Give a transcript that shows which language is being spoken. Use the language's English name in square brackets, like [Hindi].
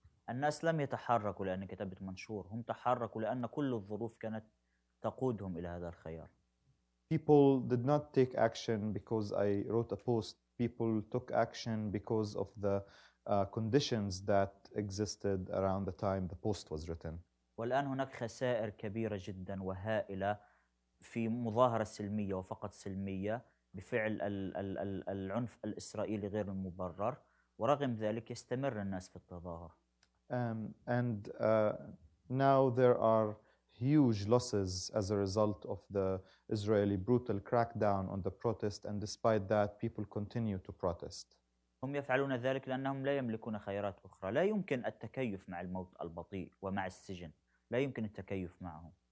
[Arabic] الناس لم يتحركوا لأن كتبت منشور، هم تحركوا لأن كل الظروف كانت تقودهم إلى هذا الخيار. [English] People did not take action because I wrote a post. People took action because of the conditions that existed around the time the post was written. [Arabic] والآن هناك خسائر كبيرة جدا وهائلة في مظاهرة سلمية وفقط سلمية بفعل العنف الإسرائيلي غير المبرر، ورغم ذلك يستمر الناس في التظاهر. [English] And now there are huge losses as a result of the Israeli brutal crackdown on the protest, and despite that people continue to protest. [Arabic] هم يفعلون ذلك لأنهم لا يملكون خيارات أخرى. لا يمكن التكيف مع الموت البطيء ومع السجن، لا يمكن التكيف معهم.